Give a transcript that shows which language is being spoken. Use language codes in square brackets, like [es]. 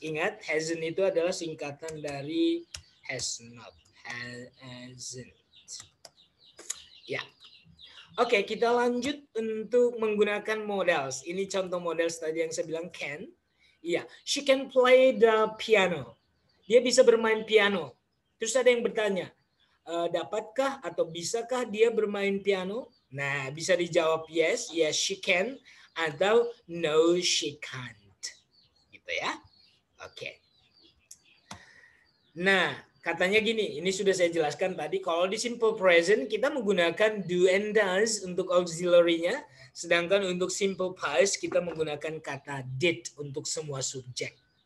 [id] Ingat, hasn't itu adalah singkatan dari has not, hasn't. Ya. Oke, kita lanjut untuk menggunakan modals. Ini contoh modals tadi yang saya bilang can. [en] Iya, she can play the piano. [id] Dia bisa bermain piano. Terus ada yang bertanya, dapatkah atau bisakah dia bermain piano? Nah, bisa dijawab [en] yes, yes she can, [id] atau [en] no she can't. [id] Gitu ya. Oke. Nah, katanya gini, ini sudah saya jelaskan tadi, kalau di simple present kita menggunakan do and does untuk auxiliary-nya, sedangkan untuk simple past kita menggunakan kata did untuk semua subjek.